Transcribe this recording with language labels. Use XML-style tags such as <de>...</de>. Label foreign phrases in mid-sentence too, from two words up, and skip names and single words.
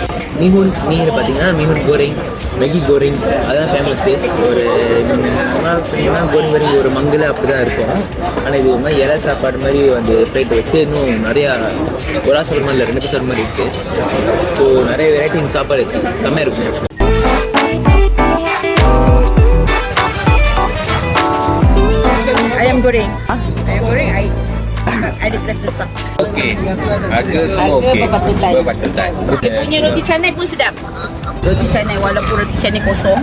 <ta>மீன் பார்த்தீங்கன்னா மீன் கோரெங், மெகி கோரெங் அதெல்லாம் ஃபேமஸ்ஸு. ஒரு சொன்னீங்கன்னா கோரெங் ஒரு மங்கில் அப்படி தான் இருக்கும். ஆனால் இது ஒரு மாதிரி இலை சாப்பாடு மாதிரி அந்த பிளேட் வச்சு இன்னும் நிறையா ஒரு ஆசை மாதிரி இல்லை, 2 பீஸ் மாதிரி இருக்குது. ஸோ நிறைய வெரைட்டி சாப்பாடு இருக்குது, செம்மையாக இருக்கும்.</ta> <ms>Ayam goreng. Ayam goreng ada plus besar. Okey. Harga tu okey. Berpatutan. Dia punya roti canai pun sedap. Roti canai walaupun roti canai kosong.</ms>